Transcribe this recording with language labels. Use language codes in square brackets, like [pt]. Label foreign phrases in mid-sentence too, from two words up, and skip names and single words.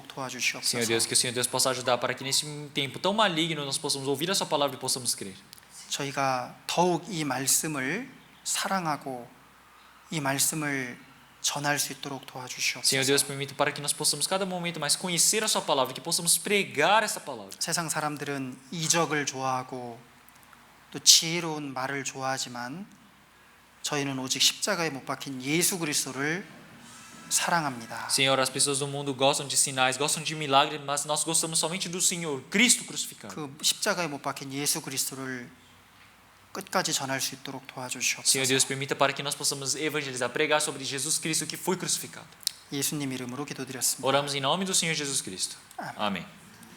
[ko] Senhor 도와주시옵소서. [pt] Deus, que o Senhor Deus possa ajudar para que nesse tempo tão maligno nós possamos ouvir a sua palavra e possamos crer. [ko] 저희가 더욱 이 말씀을 사랑하고 이 말씀을 전할 수 있도록 Senhor 도와주시옵소서. [pt] Deus, permita para que nós possamos cada momento mais conhecer a sua palavra, que possamos pregar essa palavra. [ko] 세상 사람들은 이적을 좋아하고 또 지혜로운 말을 좋아하지만 저희는 오직 십자가에 못 박힌 예수 그리스도를 사랑합니다. [pt] Senhor, as pessoas do mundo gostam de sinais, gostam de milagres, mas nós gostamos somente do Senhor, Cristo crucificado. [ko] 그 십자가에 못 박힌 예수 그리스도를 끝까지 전할 수 있도록 Senhor 도와주시옵소서. [pt] Deus, permita para que nós possamos evangelizar, pregar sobre Jesus Cristo que foi crucificado. [ko] 예수님 이름으로 기도드렸습니다. [pt] Oramos em nome do Senhor Jesus Cristo. Amém.